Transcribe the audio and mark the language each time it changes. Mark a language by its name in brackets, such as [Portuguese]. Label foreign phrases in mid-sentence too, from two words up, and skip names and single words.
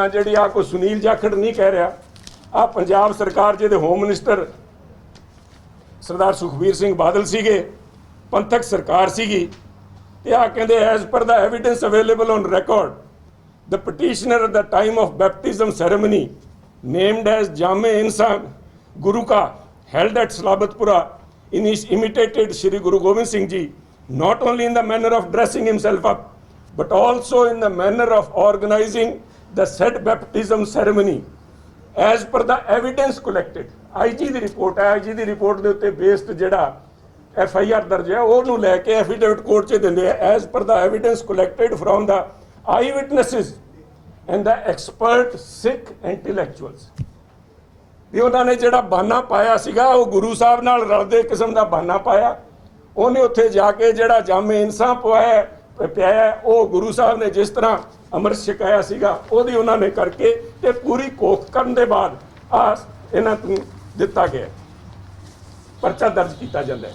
[Punjabi] ਜਿਹੜੀ ਆ ਕੋਈ ਸੁਨੀਲ ਜਾਖੜ ਨਹੀਂ ਕਹਿ ਰਿਹਾ, ਆ ਪੰਜਾਬ ਸਰਕਾਰ ਜਿਹਦੇ ਹੋਮ ਮਿਨਿਸਟਰ ਸਰਦਾਰ ਸੁਖਬੀਰ ਸਿੰਘ ਬਾਦਲ ਸੀਗੇ, ਪੰਥਕ ਸਰਕਾਰ ਸੀਗੀ, ਤੇ ਆ ਕਹਿੰਦੇ [English] as per the evidence available on record the petitioner at the time of baptism ceremony named as Jame Insa Guru Ka held at Salabatpura imitated Shri Guru Gobind Singh Ji not only in the manner of dressing himself up but also in the manner of organizing the said baptism ceremony as per the evidence collected। [Punjabi] IG ਦੀ ਰਿਪੋਰਟ ਹੈ, IG ਦੀ ਰਿਪੋਰਟ ਦੇ ਉੱਤੇ ਬੇਸਡ ਜਿਹੜਾ FIR ਦਰਜ ਹੈ ਉਹਨੂੰ ਲੈ ਕੇ ਐਫੀਡੇਵਿਟ ਕੋਰਟ 'ਚ ਦਿੰਦੇ ਆ [English] as per the evidence collected from the eye witnesses and the expert Sikh intellectuals। [Punjabi] ਵੀ ਉਹਨਾਂ ਨੇ ਜਿਹੜਾ ਬਹਾਨਾ ਪਾਇਆ ਸੀਗਾ ਉਹ ਗੁਰੂ ਸਾਹਿਬ ਨਾਲ ਰਲਦੇ ਕਿਸਮ ਦਾ ਬਹਾਨਾ ਪਾਇਆ। ਉਹਨੇ ਉੱਥੇ ਜਾ ਕੇ ਜਿਹੜਾ ਜਾਮੇ ਇਨਸਾਂ ਪਿਆਇਆ, ਉਹ ਗੁਰੂ ਸਾਹਿਬ ਨੇ ਜਿਸ ਤਰ੍ਹਾਂ ਅੰਮ੍ਰਿਤ ਛਕਾਇਆ ਸੀਗਾ ਉਹਦੀ ਉਹਨਾਂ ਨੇ ਕਰਕੇ ਤੇ ਪੂਰੀ ਕੋਖ ਕਰਨ ਦੇ ਬਾਅਦ ਆ ਇਹਨਾਂ ਨੂੰ ਦਿੱਤਾ ਗਿਆ, ਪਰਚਾ ਦਰਜ ਕੀਤਾ ਜਾਂਦਾ ਹੈ।